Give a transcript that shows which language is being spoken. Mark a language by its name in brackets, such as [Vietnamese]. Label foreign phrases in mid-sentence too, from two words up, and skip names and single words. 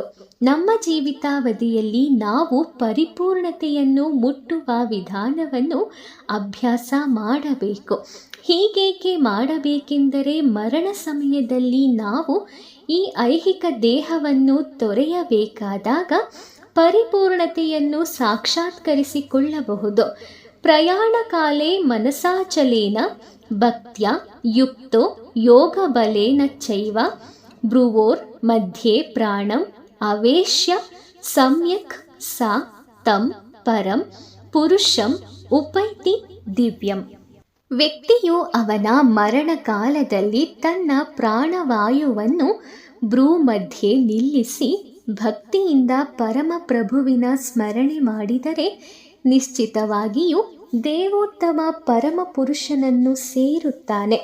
[Kannada] ನಮ್ಮ ಜೀವಿತಾವಧಿಯಲ್ಲಿ ನಾವು ಪರಿಪೂರ್ಣತೆಯನ್ನು ಮುಟ್ಟುವ ವಿಧಾನವನ್ನು ಅಭ್ಯಾಸ ಮಾಡಬೇಕು. ಹೀಗೇಕೆ ಮಾಡಬೇಕೆಂದರೆ ಮರಣ ಸಮಯದಲ್ಲಿ ನಾವು ಈ ಐಹಿಕ ದೇಹವನ್ನು ತೊರೆಯಬೇಕಾದಾಗ ಪರಿಪೂರ್ಣತೆಯನ್ನು ಸಾಕ್ಷಾತ್ಕರಿಸಿಕೊಳ್ಳಬಹುದು. [Sanskrit] ಪ್ರಯಾಣ ಕಾಲೇ ಮನಸಾಚಲೇನ ಭಕ್ತ್ಯ ಯುಕ್ತೋ ಯೋಗ ಬಲೇನ ಚೈವ ಭ್ರುವೋರ್ ಮಧ್ಯೆ ಪ್ರಾಣಂ ಅವೇಶ್ಯ ಸಮ್ಯಕ್ ಸಾ ತಂ ಪರಂ ಪುರುಷಂ ಉಪೈತಿ ದಿವ್ಯಂ. [Kannada] ವ್ಯಕ್ತಿಯು ಅವನ ಮರಣಕಾಲದಲ್ಲಿ ತನ್ನ ಪ್ರಾಣವಾಯುವನ್ನು ಭ್ರೂ ಮಧ್ಯೆ ನಿಲ್ಲಿಸಿ ಭಕ್ತಿಯಿಂದ ಪರಮಪ್ರಭುವಿನ ಸ್ಮರಣೆ ಮಾಡಿದರೆ ನಿಶ್ಚಿತವಾಗಿಯೂ ದೇವೋತ್ತಮ ಪರಮ ಪುರುಷನನ್ನು ಸೇರುತ್ತಾನೆ.